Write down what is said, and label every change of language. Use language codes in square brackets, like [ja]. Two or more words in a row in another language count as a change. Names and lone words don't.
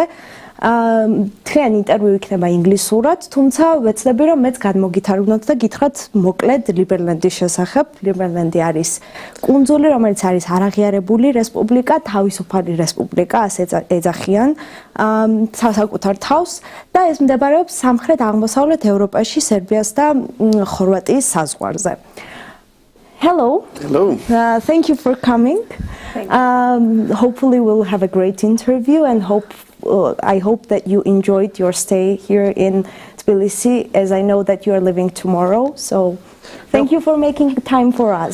[ka] თქვენ ინტერვიუ იქნება ინგლისურად, თუმცა ვეცდები რომ მეც გადმოგითარგმნოთ და გითხრათ მოკლედ ლიბერლენდის შესახებ. ლიბერლენდი არის კუნძული, რომელიც არის არაღიარებული რესპუბლიკა, თავისუფალი რესპუბლიკა, ასე ეძახიან საკუთარ თავს და ეს მდებარეობს სამხრეთ-აღმოსავლეთ ევროპაში, სერბიას და ხორვატიის საზღვარზე. [en] Hello. Hello. Thank you for coming. Hopefully we'll have a great interview and I hope that you enjoyed your stay here in Tbilisi, as I know that you are leaving tomorrow. So thank you for making time for us.